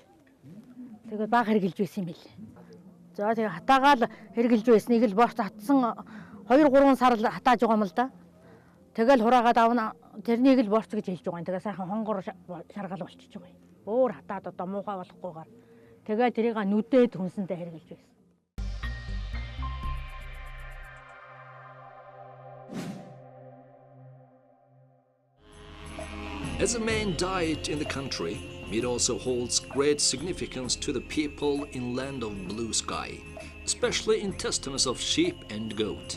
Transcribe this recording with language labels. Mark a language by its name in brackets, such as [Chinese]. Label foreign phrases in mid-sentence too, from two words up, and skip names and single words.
[Mongolian] Тэгээд баг хэрглэж байсан юм билээ. За тэгээ хатаагаал хэрглэж байсныг л борт татсан 2-3 сар л хатааж байгаа юм л да. Тэгэл хураагаад авна тэрнийг л борц гэж хэлж байгаа юм. Тэгээ сайхан хонгор шаргал болчихж байгаа юм. Өөр хатаад одоо муухай болохгүйгээр тэгээ тэрийг нүдээд хүнсэндээ хэрглэж байсан. [English] As a main diet in the country, meat also holds great significance to the people in land of blue sky, especially intestines of sheep and goat.